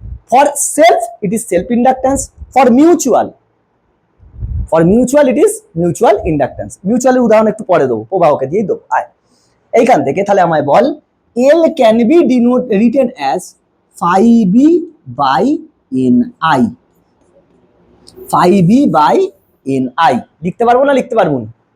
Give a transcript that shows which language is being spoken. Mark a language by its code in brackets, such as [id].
[en] For self, it is self inductance. For mutual it is mutual inductance. [bn] Mutual এর উদাহরণ একটু পরে দেবো, প্রবাহকে দিয়ে দেবো। এইখান থেকে তাহলে আমায় বল, [en] L can be written as 5e by ni। [bn] 5e by ni লিখতে পারবো না, লিখতে পারবো না?